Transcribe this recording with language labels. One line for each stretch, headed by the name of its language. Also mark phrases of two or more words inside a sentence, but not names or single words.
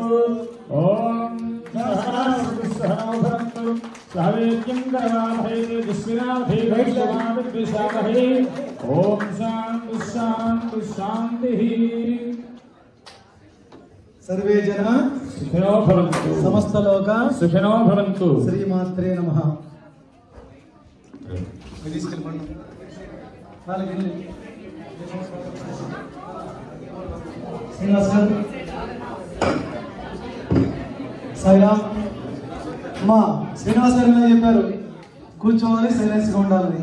Sanskrit: ॐ सहनावतु सावेद्यं करवामहे दुष्विनामहे ॐ शान्ति शान्ति शान्तिः। सर्वे जना सुखिनो भवन्तु समस्त लोका सुखिनो भवन्तु। श्रीमात्रे नमः।
Telugu: సాయిరామ్ అమ్మా శ్రీనివాస్ గారు చెప్పారు కూర్చోవాలి సైలెన్స్ గా ఉండాలని.